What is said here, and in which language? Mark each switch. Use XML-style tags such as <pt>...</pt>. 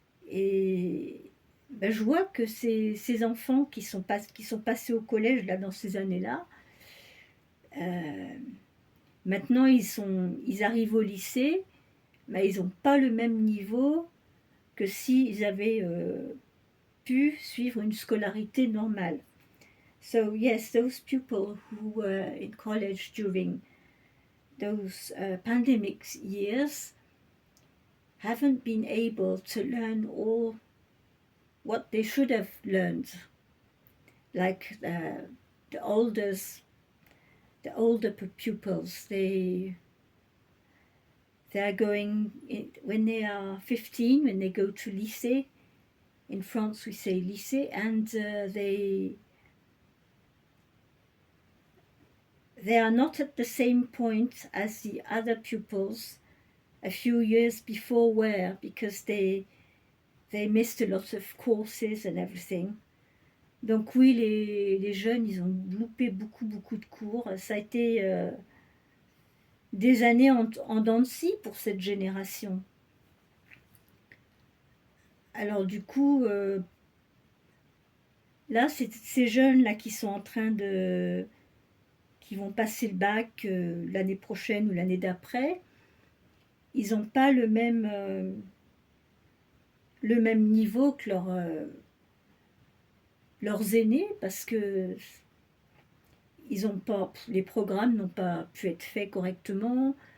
<fr>Et ben, je vois que ces enfants qui sont passés au collège là, dans ces années-là, euh, maintenant ils arrivent au lycée, mais ils n'ont pas le même niveau que s'ils avaient pu suivre une scolarité normale.</fr> <en>So yes, those people who were in college during those pandemic years haven't been able to learn all what they should have learned, like the oldest, the older pupils. They are going in, when they are 15, when they go to lycée. In France, we say lycée, and they are not at the same point as the other pupils a few years before were, because they missed a lot of courses and everything.</en> <fr>Donc oui, les jeunes, ils ont loupé beaucoup de cours. Ça a été des années en dents de scie pour cette génération. Alors du coup, là, c'est ces jeunes-là qui sont en train qui vont passer le bac l'année prochaine ou l'année d'après, ils n'ont pas le même niveau que leurs aînés, parce que ils ont pas, les programmes n'ont pas pu être faits correctement.</fr>